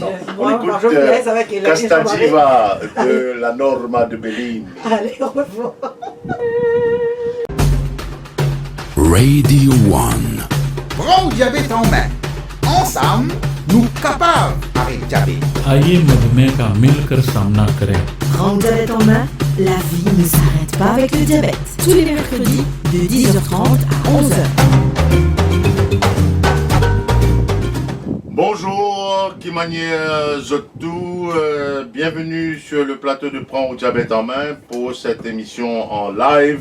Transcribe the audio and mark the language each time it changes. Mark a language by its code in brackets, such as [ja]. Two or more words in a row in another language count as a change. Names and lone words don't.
[fr] on écoute Casta Diva de La Norma de Bellini. Allez, au revoir. Radio One. Prends diabète en main. Ensemble, nous capables avec diabète. [hi] आइए मधुमेह का मिलकर सामना करें। [fr] Prendre diabète en main, la vie ne s'arrête pas avec le diabète. Tous les mercredis de 10h30 à 11h. Bonjour, Kimanye Zotou, bienvenue sur le plateau de Prends diabète en main pour cette émission en live.